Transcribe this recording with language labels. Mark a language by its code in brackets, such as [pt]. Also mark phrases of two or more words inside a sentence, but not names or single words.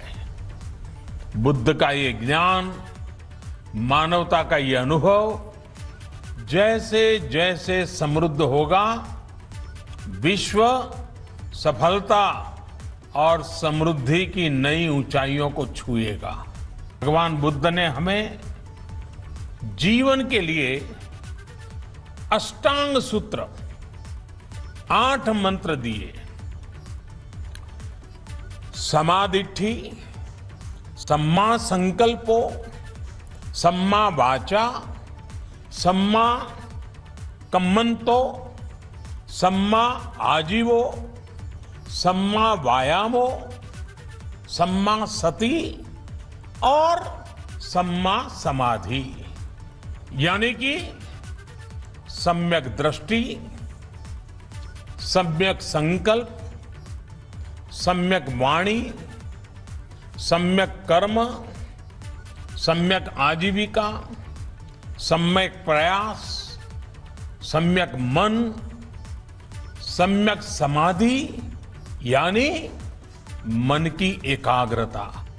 [hi] बुद्ध का ये ज्ञान, मानवता का ये अनुभव जैसे जैसे समृद्ध होगा, विश्व सफलता और समृद्धि की नई ऊंचाइयों को छुएगा। भगवान बुद्ध ने हमें जीवन के लिए अष्टांग सूत्र 8 मंत्र दिए। [pi] समाधिठि, सम्मा संकल्पो, सम्मा वाचा, सम्मा कम्मंतो, सम्मा आजीवो, सम्मा वायामो, सम्मा सति और सम्मा समाधि। [hi] यानी कि सम्यक दृष्टि, सम्यक संकल्प, सम्यक वाणी, सम्यक कर्म, सम्यक आजीविका, सम्यक प्रयास, सम्यक मन, सम्यक समाधि यानी मन की एकाग्रता।